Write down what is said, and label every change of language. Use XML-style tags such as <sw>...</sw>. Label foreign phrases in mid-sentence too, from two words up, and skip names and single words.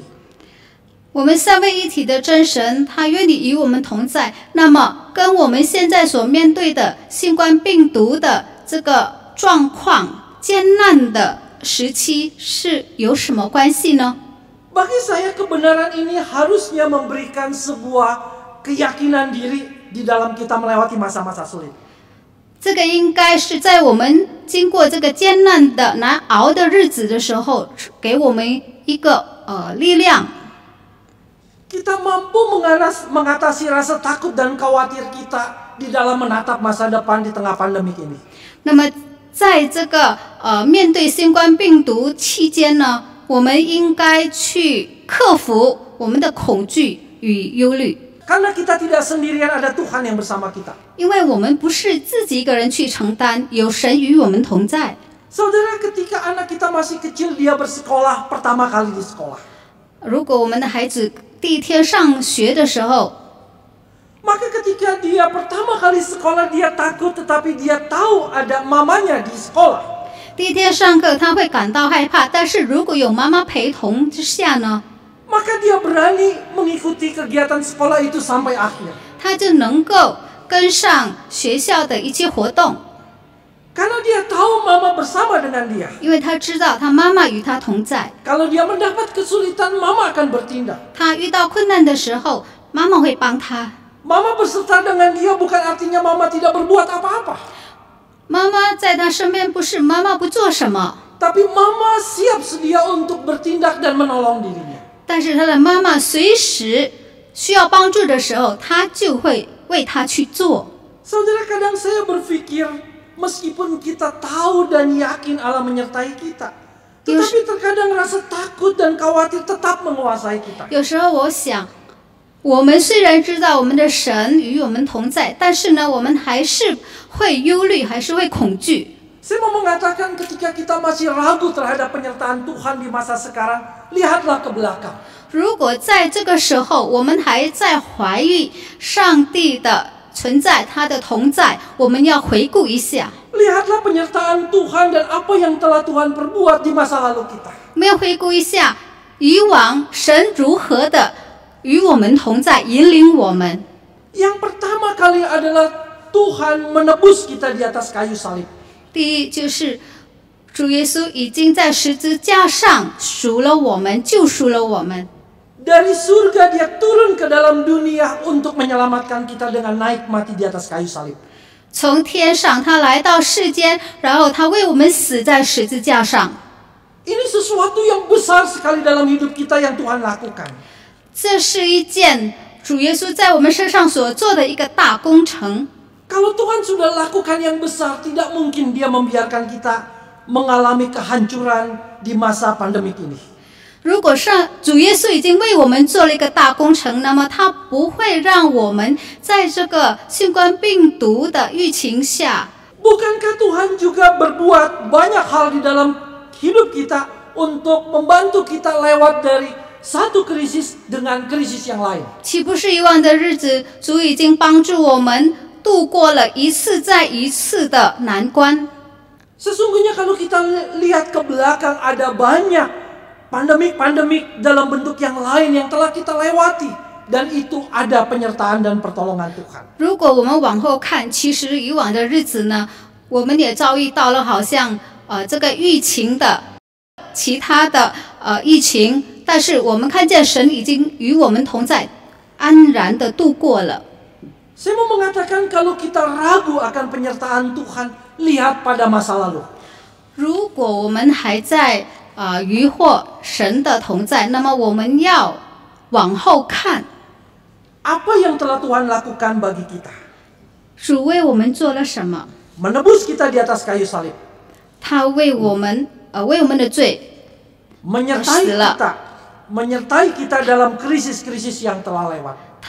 <zh>我们三位一体的真神，他愿意与我们同在。那么，跟我们现在所面对的新冠病毒的这个状况、艰难的时期是有什么关系呢？</zh> <id>Bagi saya kebenaran ini harusnya memberikan sebuah keyakinan diri di dalam kita melewati masa-masa sulit.</id> <zh>这个应该是在我们经过这个艰难的难熬的日子的时候，给我们一个力量。</zh> <id>Kita mampu mengatasi rasa takut dan khawatir kita di dalam menatap masa depan di tengah pandemik ini.</id> <zh>那么，在这个面对新冠病毒期间呢，我们应该去克服我们的恐惧与忧虑。</zh> <id>Karena kita tidak sendirian, ada Tuhan yang bersama kita.</id> <zh>因为我们不是自己一个人去承担，有神与我们同在。</zh> <id>Saudara, ketika anak kita masih kecil, dia bersekolah pertama kali di sekolah.</id> <zh>如果我们的孩子第一天上学的时候，</zh> <id>Maka ketika dia pertama kali sekolah, dia takut, tetapi dia tahu ada mamanya di sekolah.</id> <zh>第一天上课他会感到害怕，但是如果有妈妈陪同之下呢，</zh> <id>Maka dia berani mengikuti kegiatan sekolah itu sampai akhir.</id> <zh>他就能够跟上学校的一切活动，</zh> <id>Karena dia tahu mama bersama dengan dia.</id> <zh>因为他知道他妈妈与他同在。</zh> <id>Kalau dia mendapat kesulitan, mama akan bertindak.</id> <zh>他遇到困难的时候，妈妈会帮他。</zh> <id>Mama berserta dengan dia bukan artinya mama tidak berbuat apa-apa.</id> <zh>妈妈在他身边，不是妈妈不做什么，</zh> <id>Tapi mama siap sedia untuk bertindak dan menolong dirinya.</id> <zh>但是他的妈妈随时需要帮助的时候，他就会为他去做。</zh> <id>Saudara, kadang saya berpikir, meskipun kita tahu dan yakin Allah menyertai kita, tetapi terkadang rasa takut dan khawatir tetap menguasai kita.</id> <zh>有时候我想，我们虽然知道我们的神与我们同在，但是呢，我们还是会忧虑，还是会恐惧。</zh> <id>Saya mau mengatakan ketika kita masih ragu terhadap penyertaan Tuhan di masa sekarang, lihatlah ke belakang.</id> <zh>如果在这个时候我们还在怀疑上帝的存在，他的同在，我们要回顾一下。</zh> <id>Lihatlah penyertaan Tuhan dan apa yang telah Tuhan perbuat di masa lalu kita.</id> <zh>我们要回顾一下以往神如何的与我们同在，引领我们。</zh> <id>Yang pertama kali adalah Tuhan menebus kita di atas kayu salib.</id> <zh>第一就是主耶稣已经在十字架上赎了我们，救赎了我们。</zh> <id>Dari surga dia turun ke dalam dunia untuk menyelamatkan kita dengan naik mati di atas kayu salib.</id> <zh>从天上他来到世间，然后他为我们死在十字架上。</zh> <id>Ini sesuatu yang besar sekali dalam hidup kita yang Tuhan lakukan.</id> <zh>这是一件主耶稣在我们身上所做的一个大工程。</zh> <id>Kalau Tuhan sudah lakukan yang besar, tidak mungkin dia membiarkan kita mengalami kehancuran di masa pandemik ini.</id> <zh>如果主耶稣已经为我们做了一个大工程，那么他不会让我们在这个新冠病毒的疫情下。</zh> <id>Bukankah Tuhan juga berbuat banyak hal di dalam hidup kita untuk membantu kita lewat dari satu krisis dengan krisis yang lain?</id> <zh>岂不是以往的日子，主已经帮助我们度过了一次再一次的难关？</zh> <id>Sesungguhnya kalau kita lihat ke belakang, ada banyak pandemik-pandemik dalam bentuk yang lain yang telah kita lewati. Dan itu ada penyertaan dan pertolongan Tuhan.</id> <zh>如果我们往后看，其实以往的日子呢，我们也遭遇到了好像这个疫情的其他的疫情，但是我们看见神已经与我们同在，安然的度过了。</zh> <id>Saya mau mengatakan kalau kita ragu akan penyertaan Tuhan, lihat pada masa lalu.</id> <zh>如果我们还在疑惑神的同在，那么我们要往后看。</zh> <id>Apa yang telah Tuhan lakukan bagi kita?</id> <zh>主为我们做了什么？</zh> <id>Menebus kita di atas kayu salib.</id> <zh>他为我们的罪</zh> <id>Menyertai kita dalam krisis-krisis yang telah lewat.</id>